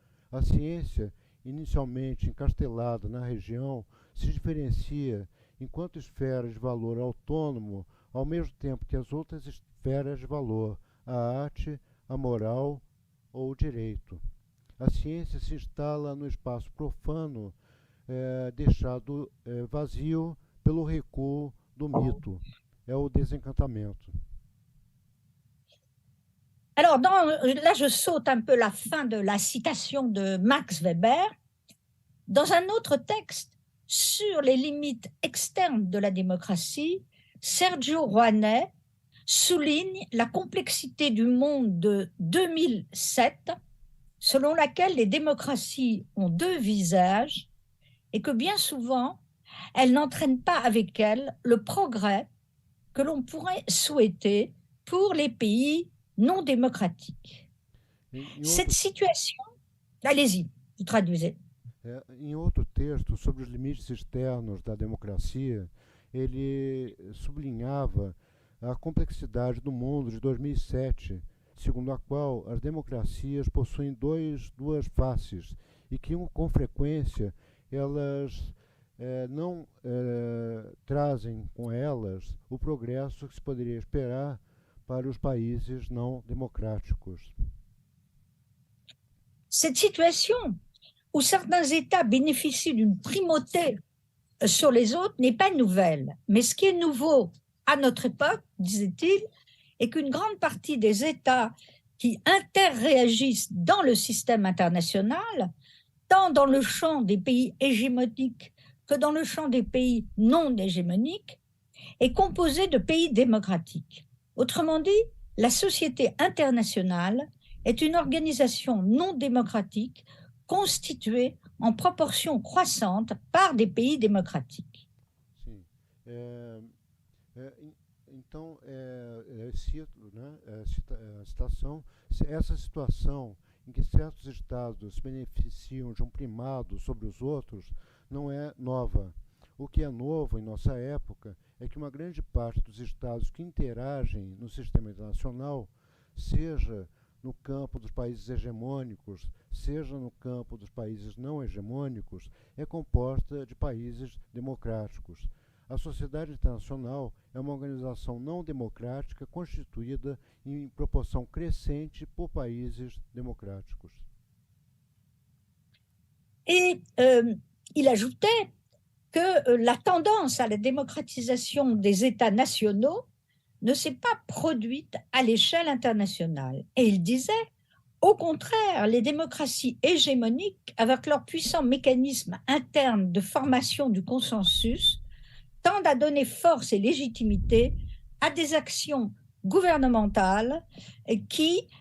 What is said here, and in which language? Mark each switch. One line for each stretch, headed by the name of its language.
Portuguese: A ciência, inicialmente encastelada na região, se diferencia enquanto esfera de valor autônomo, ao mesmo tempo que as outras esferas de valor, a arte, a moral ou o direito. A ciência se instala no espaço profano, deixado vazio pelo recuo do mito. É o desencantamento.
French: Alors, là, je saute un peu la fin de la citation de Max Weber. Dans un autre texte sur les limites externes de la démocratie, Sergio Rouanet souligne la complexité du monde de 2007, selon laquelle les démocraties ont deux visages et que bien souvent, elles n'entraînent pas avec elles le progrès que l'on pourrait souhaiter pour les pays non démocratiques. Cette situation, allez-y, vous traduisez.
Portuguese: Em outro texto sobre os limites externos da democracia, ele sublinhava a complexidade do mundo de 2007, segundo a qual as democracias possuem duas faces e que, com frequência, elas não trazem com elas o progresso que se poderia esperar para os países não democráticos.
French: Cette situation où certains États bénéficient d'une primauté sur les autres n'est pas nouvelle. Mais ce qui est nouveau à notre époque, disait-il, est qu'une grande partie des États qui interréagissent dans le système international, tant dans le champ des pays hégémoniques que dans le champ des pays non hégémoniques, est composée de pays démocratiques. Autrement dit, la société internationale est une organisation non démocratique constituée en proportion croissante par des pays démocratiques.
Portuguese: Sim. Então, cito, a citação, essa situação em que certos estados se beneficiam de um primado sobre os outros não é nova. O que é novo em nossa época é que uma grande parte dos estados que interagem no sistema internacional, seja no campo dos países hegemônicos, seja no campo dos países não hegemônicos, é composta de países democráticos. A sociedade internacional é uma organização não democrática constituída em proporção crescente por países democráticos.
French: Et il ajoutait que la tendance à la démocratisation des États nationaux ne s'est pas produite à l'échelle internationale. Et il disait, au contraire, les démocraties hégémoniques, avec leurs puissants mécanismes internes de formation du consensus, tendent à donner force et légitimité à des actions gouvernementales qui